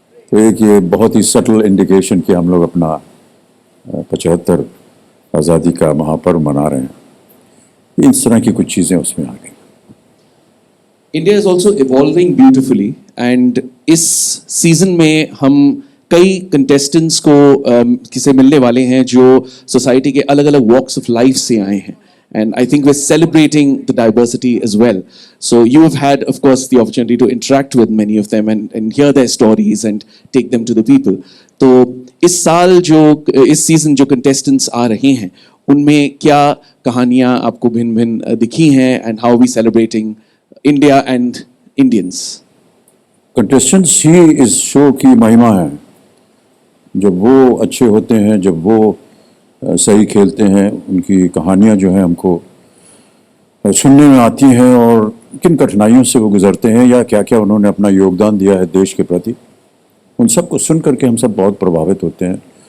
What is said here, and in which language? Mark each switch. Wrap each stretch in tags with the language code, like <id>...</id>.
<hi>तो एक ये बहुत ही सटल इंडिकेशन कि हम लोग अपना 75 आज़ादी का महापर्व मना रहे हैं. इस तरह की कुछ चीज़ें उसमें आ गई.</hi> <en>India is also evolving beautifully, and</en> <hi>इस सीजन में हम कई कंटेस्टेंट्स को किसे मिलने वाले हैं जो सोसाइटी के अलग अलग</hi> <en>walks of life</en> <hi>से आए हैं.</hi> <en>And I think we're celebrating the diversity as well. So you have had, of course, the opportunity to interact with many of them and hear their stories and take them to the people.</en> <hi>तो इस season जो contestants आ रहे हैं उनमें क्या कहानियां आपको भिन्न भिन्न दिखी हैं,</hi> <en>and how are we celebrating India and Indians?</en> <hi>Contestants ही इस शो की महिमा है. जब वो अच्छे होते हैं, जब वो सही खेलते हैं, उनकी कहानियाँ जो हैं हमको सुनने में आती हैं, और किन कठिनाइयों से वो गुजरते हैं या क्या क्या उन्होंने अपना योगदान दिया है देश के प्रति, उन सब को सुन करके हम सब बहुत प्रभावित होते हैं.</hi>